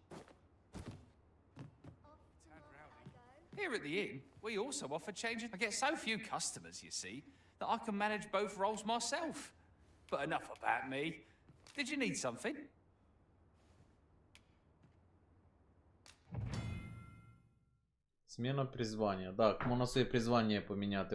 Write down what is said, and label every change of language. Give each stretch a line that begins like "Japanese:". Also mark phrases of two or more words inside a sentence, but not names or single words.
English: Here at the inn, we also offer changes. I get so few customers, you see, that I can manage both roles myself. But enough about me. Did you need something?
Russian: Смена призвания.
Ukrainian: Так, можна своє призвання поміняти.